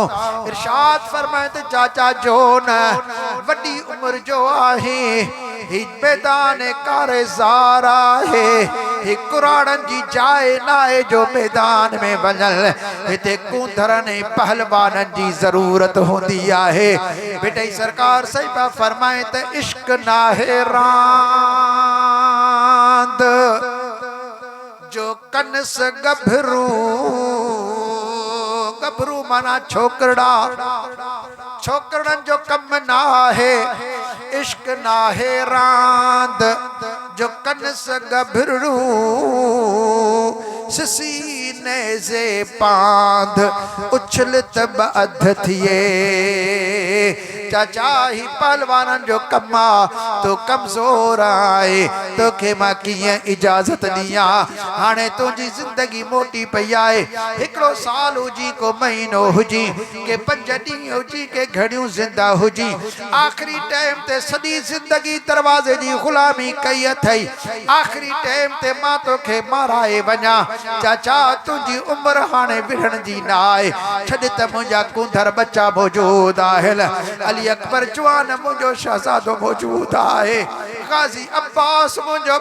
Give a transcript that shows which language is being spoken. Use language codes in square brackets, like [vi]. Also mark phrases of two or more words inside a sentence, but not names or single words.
[sd] इरशाद फरमाए त चाचा जोन वॾी उमिरि जो आहे, ही मैदान कारेज़ार आहे, ही कुराड़नि जी जाइ नाहे जो मैदान में वञल, हिते कूंदरनि ऐं पहलवाननि जी ज़रूरत हूंदी आहे। बेटई सरकार सही पिया फरमाए त इश्क नाहे रांद जो कनस गभरू, गभरू माना छोकरा, छोकरनि जो कम ना है। इश्क नाहे रांद जो कनस गभरू सीने से पांध उछलत बध थिए चाचा ही पहलवान जो कमा तो कमजोर आए तो के मां कीअं इजाजत दिया हाणे तुझी जिंदगी मोटी पई आहे हिकड़ो साल हुजी को महीनो हुजी के 5 ॾींहं हुजी के घड़ियों जिंदा हुजी आखिरी टाइम ते सदी जिंदगी दरवाजे जी गुलामी कई अथई आखिरी टाइम ते मां तो के माराए वञा चाचा तुझी उम्र हाणे विढ़ण जी ना आहे छॾ त मुंहिंजा कुंदर बच्चा मौजूद आहिनि अली अकबर जवान मुझो शहजादो मौजूद आए गाजी अब्बास मुझो